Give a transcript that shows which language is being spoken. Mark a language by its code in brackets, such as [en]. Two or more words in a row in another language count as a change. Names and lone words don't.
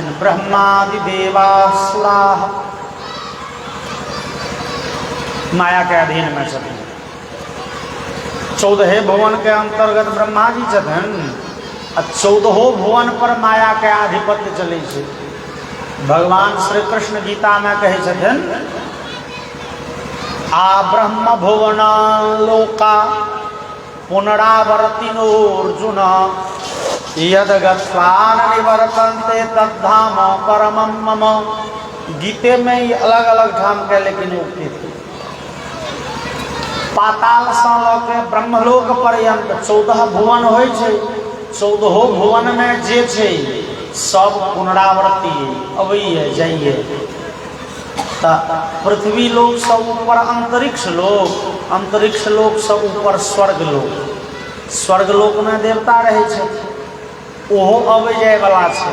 [mai] ब्रह्मादि देवासुरा माया के अधीन में छथिन। 14 भुवन के अंतर्गत ब्रह्मा जी छथिन, आ 14 भुवन पर माया के आधिपत्य चलै छै। भगवान श्री कृष्ण गीता में कहै छथिन, आ [sa] ब्रह्म भुवन लोका पुनरावर्तिनोऽर्जुन, यद गत्वा न निवर्तन्ते तद्धाम परमं मम। [mai] गीते में ही अलग अलग ठाम के लेकिन उक्ति थी। पाताल सँ लऽ के ब्रह्मलोक पर्यंत 14 भुवन होइ छै। 14 भुवन में जे छै सब पुनरावृत्ति अबैए जाइए। पृथ्वी लोक सब ऊपर अंतरिक्ष लोक सब ऊपर स्वर्ग लोक में देवता रहे छै, ओहो अबै जाय वाला छै।